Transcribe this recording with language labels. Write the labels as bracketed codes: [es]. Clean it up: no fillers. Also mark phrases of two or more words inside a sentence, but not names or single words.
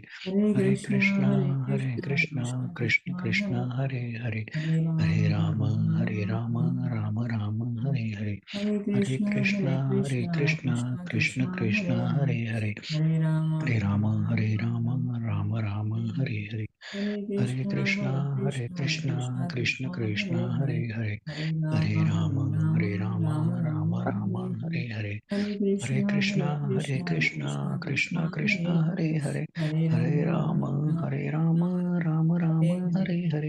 [sa] હરે કૃષ્ણ કૃષ્ણ કૃષ્ણ હરે હરે હરે રામ રામ રામ હરે હરે. હરે કૃષ્ણ કૃષ્ણ કૃષ્ણ હરે હરે હરે રામ હરે રામ રામ રામ હરે હરે. हरे कृष्ण, कृष्ण कृष्ण, हरे हरे, हरे राम, राम राम, हरे हरे. हरे कृष्ण, कृष्ण कृष्ण, हरे हरे, हरे राम, राम राम, हरे हरे.